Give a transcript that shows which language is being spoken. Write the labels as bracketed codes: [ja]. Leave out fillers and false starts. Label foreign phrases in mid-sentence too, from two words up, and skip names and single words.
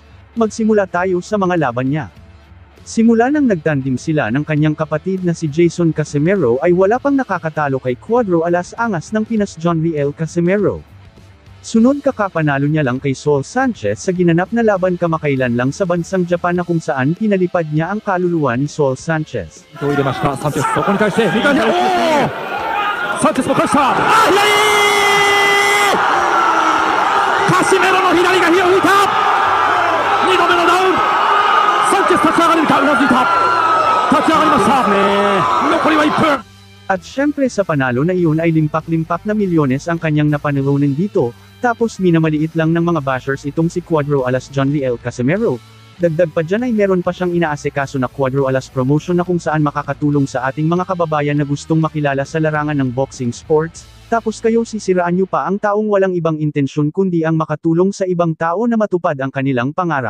[tl] Magsimula tayo sa mga laban niya. Simula nang nagtandim sila ng kanyang kapatid na si Jason Casimero ay wala pang nakakatalo kay Cuadro Alas angas ng Pinas John Riel Casimero. Sunod kakapanalo niya lang kay Saul Sanchez sa ginanap na laban kamakailan lang sa bansang Japan na kung saan pinalipad niya ang kaluluwa ni Saul Sanchez. [ja] 入れました。サンチェス、そこに対して2回目、サンチェスも返した。カシメロの左が火を吹いた。2度目のダウン。サンチェス立ち上がれるか、うなずいた。立ち上がりましたね。残りは1分。 [tl] At syempre sa panalo na iyon ay limpak-limpak na milyones ang kanyang napanalunan dito, tapos minamaliit lang ng mga bashers itong si Cuadro Alas John Riel Casimero. Dagdag pa dyan ay meron pa siyang inaasikaso na Cuadro Alas Promotion na kung saan makakatulong sa ating mga kababayan na gustong makilala sa larangan ng [en] boxing sports, [tl] tapos kayo sisiraan nyo pa ang taong walang ibang intensyon kundi ang makatulong sa ibang tao na matupad ang kanilang pangarap.